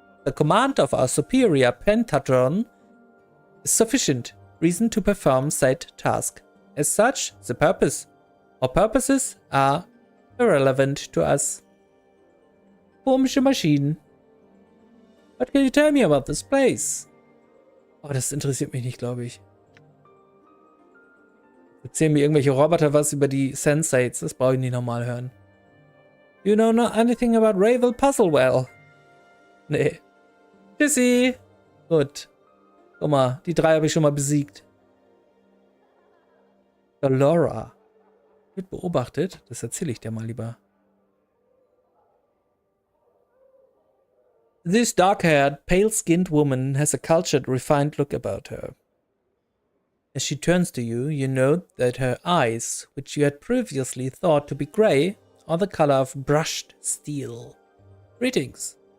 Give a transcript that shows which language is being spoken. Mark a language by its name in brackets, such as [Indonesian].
[English] The command of our superior pentatron is sufficient reason to perform said task. As such, the purpose or purposes are irrelevant to us. [German] Komische Maschinen. [English] What can you tell me about this place? [German] Oh, das interessiert mich nicht, glaube ich. Erzählen mir irgendwelche Roboter was über die Sensates. Das brauche ich nicht nochmal hören. [English] You know not anything about Ravel Puzzlewell? [German] Nee. Tschüssi. Gut. Guck mal, die 3 habe ich schon mal besiegt. Dolora. Wird beobachtet. Das erzähle ich dir mal lieber. [English] This dark-haired, pale-skinned woman has a cultured, refined look about her. As she turns to you, you note that her eyes, which you had previously thought to be grey, are the color of brushed steel. Greetings.